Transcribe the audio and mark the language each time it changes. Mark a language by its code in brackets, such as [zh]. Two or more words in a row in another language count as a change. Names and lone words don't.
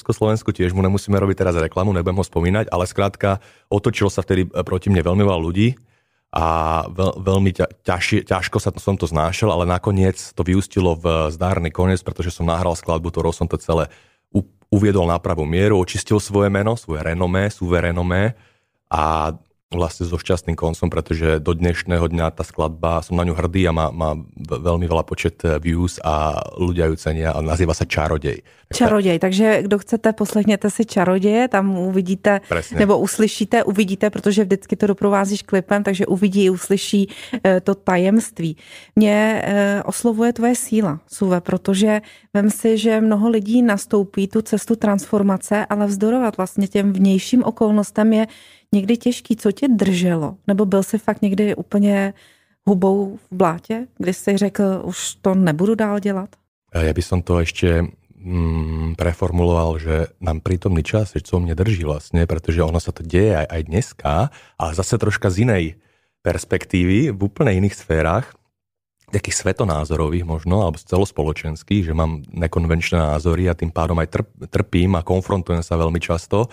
[sk] Československu, tiež mu nemusíme robiť teraz reklamu, nebudem ho spomínať, ale skrátka otočilo sa vtedy proti mne veľmi veľa ľudí a veľmi ťažko som to znášal, ale nakoniec to vyústilo v zdárny koniec, pretože som nahral skladbu, ktorou som to celé uviedol na pravú mieru, očistil svoje meno, svoje renomé, suverenomé a vlastne so šťastným koncom, pretože do dnešného dňa tá skladba, som na ňu hrdý a má veľmi veľa počet views a ľudia ju cenia a nazýva sa Čarodej. Čarodej, [cs] takže kdo chcete, poslechněte si Čaroděje, tam uvidíte, presne. Nebo uslyšíte, uvidíte, protože vždycky to doprovázíš klipem, takže uvidí, uslyší to tajemství. Mě oslovuje tvoje síla, Suve, protože vem si, že mnoho lidí nastoupí tu cestu transformace, ale vzdorovat vlastně těm vnějším okolnostem je někdy těžký. Co tě drželo? Nebo byl jsi fakt někdy úplně hubou v blátě, kdy jsi řekl, už to nebudu dál dělat? [sk] Ja by som to ešte preformuloval, že nám prítomný čas, čo mne drží vlastne, pretože ono sa to deje aj dneska, ale zase troška z inej perspektívy, v úplne iných sférach, takých svetonázorových možno, alebo celospoločenských, že mám nekonvenčné názory a tým pádom aj trpím a konfrontujem sa veľmi často.